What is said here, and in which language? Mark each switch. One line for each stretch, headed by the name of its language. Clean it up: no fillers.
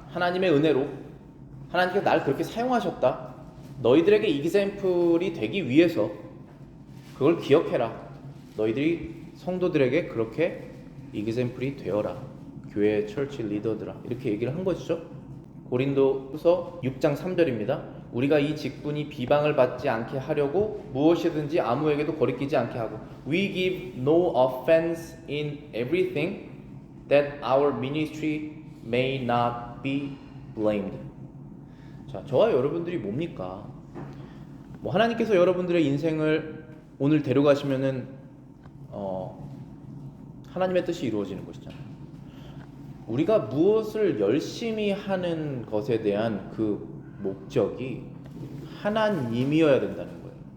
Korean: 하나님의 은혜로 하나님께서 날 그렇게 사용하셨다. 너희들에게 example이 되기 위해서 그걸 기억해라. 너희들이 성도들에게 그렇게 example이 되어라. 교회 철치 리더들아, 이렇게 얘기를 한 것이죠. 고린도후서 6장 3절입니다. 우리가 이 직분이 비방을 받지 않게 하려고 무엇이든지 아무에게도 거리끼지 않게 하고
English: We give no offense in everything that our ministry may not be blamed.
Korean: 자, 저와 여러분들이 뭡니까? 뭐 하나님께서 여러분들의 인생을 오늘 데려가시면은 하나님의 뜻이 이루어지는 것이잖아요. 우리가 무엇을 열심히 하는 것에 대한 그 목적이 하나님이어야 된다는 거예요.